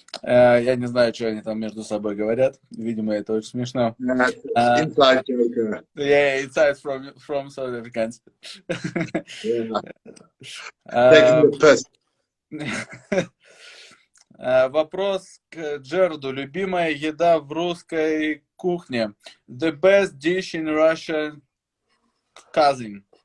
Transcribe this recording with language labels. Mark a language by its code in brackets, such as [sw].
[ru] Я не знаю, что они там между собой говорят. Видимо, это очень смешно. [en] Inside joke. Yeah, insights from South Africans. Yeah. Taking the piss. [ru] Вопрос к Джерду. Любимая еда в русской кухне. [en] The best dish in Russian cuisine.